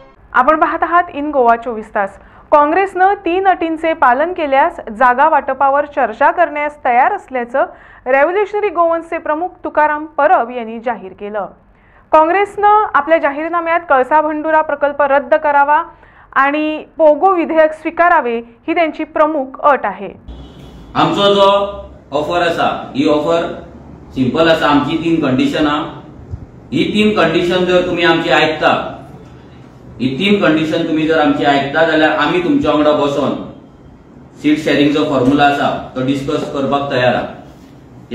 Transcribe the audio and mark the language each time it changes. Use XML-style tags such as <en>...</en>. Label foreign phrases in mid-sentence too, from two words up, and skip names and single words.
<mr>आपण पाहत आहात इन गोवा 24 तास। काँग्रेसनं 3 अटींचे पालन केल्यास जागा वाटपावर चर्चा करण्यास तयार असल्याचं रेव्होल्युशनरी गोवन्सचे प्रमुख तुकाराम परब यांनी जाहीर केलं। काँग्रेसनं आपल्या जाहीरनाम्यात कळसा भंडुरा प्रकल्प रद्द करावा आणि पोगो विधेयक स्वीकारावे ही त्यांची प्रमुख अट आहे।</mr> <kok>आमचो जो ऑफर आसा ही</kok> <en>offer simple</en> <kok>आसा। आमची 3 कंडिशनां, ही 3 कंडिशन जर तुम्ही आमची आयकता, ही 3 कंडिशन तुम्ही जर आमची आयकता जाल्यार आमी तुमच्या वांगडा बसून</kok> <en>seat sharingcho formula</en> <kok>आसा तो डिस्कस करपाक तयार आहा।</kok>